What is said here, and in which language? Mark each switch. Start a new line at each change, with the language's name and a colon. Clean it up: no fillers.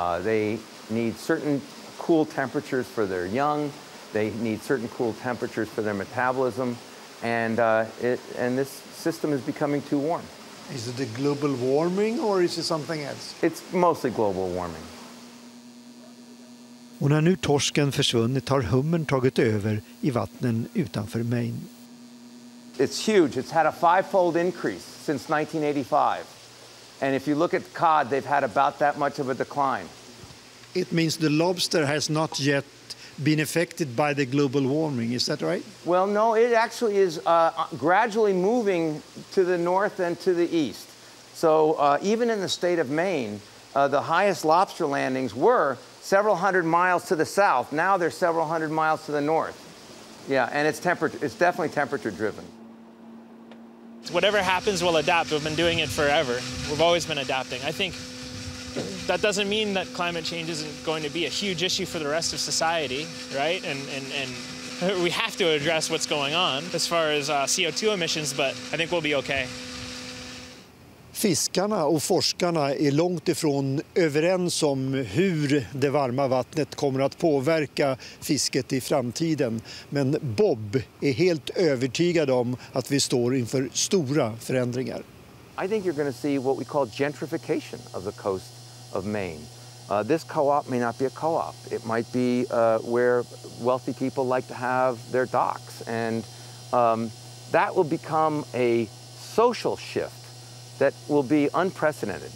English: They need certain cool temperatures for their young. They need certain cool temperatures for their metabolism, and this system is becoming too warm. Is it the global warming or is it something else? It's mostly global warming.
Swedish: Och när nu torsken försvunnit har hummern tagit över i vattnen utanför Maine.
English: It's huge. It's had a 5-fold increase since 1985. And if you look at cod, they've had about that much of a decline. It means the lobster has not yet been affected by the global warming, is that right? Well, no, it actually is gradually moving to the north and to the east. So even in the state of Maine, the highest lobster landings were several hundred miles to the south. Now they're several hundred miles to the north. Yeah, and it's definitely temperature driven. Whatever happens, we'll adapt. We've been doing it forever. We've always been adapting. I think that doesn't mean that climate change isn't going to be a huge issue for the rest of society, right? And we have to address what's going on as far as CO2 emissions, but I think we'll be okay.
Swedish: Fiskarna och forskarna är långt ifrån överens om hur det varma vattnet kommer att påverka fisket i framtiden. Men Bob är helt övertygad om att vi står inför stora förändringar.
English: I think you're going to see what we call gentrification of the coast of Maine. This co-op may not be a co-op. It might be where wealthy people like to have their docks. And that will become a social shift that will be unprecedented.